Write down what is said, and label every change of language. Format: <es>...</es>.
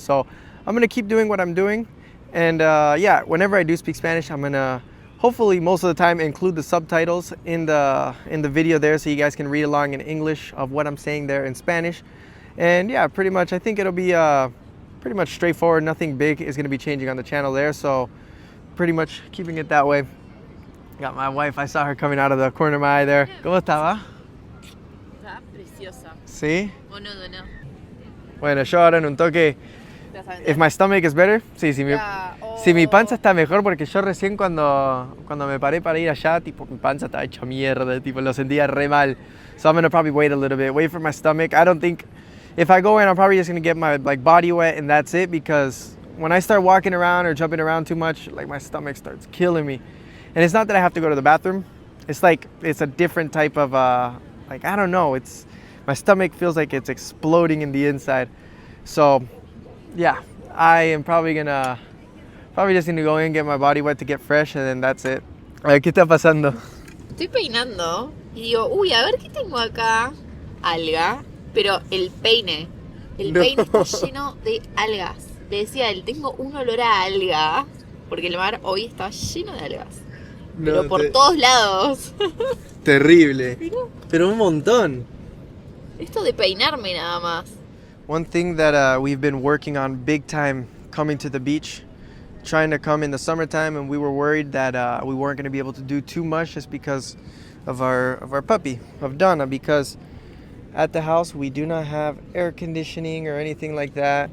<en>So I'm gonna keep doing what I'm doing. And yeah, whenever I do speak Spanish, I'm gonna hopefully most of the time include the subtitles in the video there, so you guys can read along in English of what I'm saying there in Spanish. And yeah, pretty much I think it'll be pretty much straightforward. Nothing big is gonna be changing on the channel there, so pretty much keeping it that way. Got my wife, I saw her coming out of the corner of my eye there.</en> <es>¿Cómo estaba? Está preciosa. ¿Sí? O no, no. Bueno, yo ahora en un toque,</es> <en>if my stomach is better,</en> <es>sí, si mi panza está mejor, porque yo recién cuando me paré para ir allá, tipo mi panza estaba hecha mierda, tipo lo sentía re mal.</es> <en>So I'm gonna probably wait a little bit, wait for my stomach. I don't think, if I go in, I'm probably just gonna get my like body wet and that's it, because when I start walking around or jumping around too much, like my stomach starts killing me. And it's not that I have to go to the bathroom. It's like, it's a different type of, like, I don't know. It's, my stomach feels like it's exploding in the inside. So, yeah, I am probably just gonna go in, get my body wet to get fresh, and then that's it.</en> <es>A ver, ¿qué está pasando? Estoy peinando y digo, uy, a ver qué tengo acá. Alga, pero el peine está lleno de algas. Le decía a él, tengo un olor a alga, porque el mar hoy está lleno de algas. Pero por todos lados. Terrible. Pero un montón. Esto de peinarme nada más.</es> <en>One thing that we've been working on big time coming to the beach trying to come in the summertime, and we were worried that we weren't going to be able to do too much just because of our puppy, of Donna, because at the house we do not have air conditioning or anything like that.</en>